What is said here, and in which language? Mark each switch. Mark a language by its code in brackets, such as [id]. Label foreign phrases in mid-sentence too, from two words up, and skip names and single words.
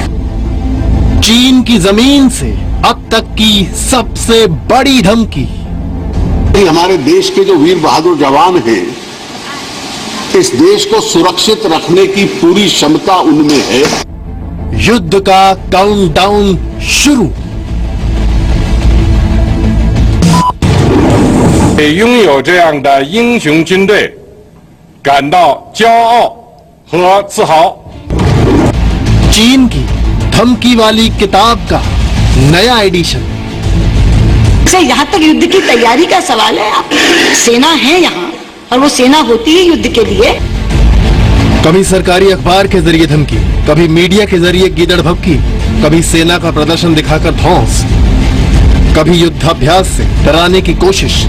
[hi] चीन की जमीन से अब तक की सबसे बड़ी धमकी। हमारे देश के जो वीर बहादुर जवान हैं, इस देश को सुरक्षित रखने की पूरी क्षमता उनमें है। युद्ध का काउंटडाउन शुरू। [zh] 拥有这样的英雄军队感到骄傲和自豪。 [hi] चीन की धमकी वाली किताब का नया एडिशन। से यहाँ तक युद्ध की तैयारी का सवाल है। आप सेना है यहाँ और वो सेना होती है युद्ध के लिए। कभी सरकारी अखबार के जरिए धमकी, कभी मीडिया के जरिए गीदड़ भभकी, कभी सेना का प्रदर्शन दिखाकर धौंस, कभी युद्धाभ्यास से डराने की कोशिश।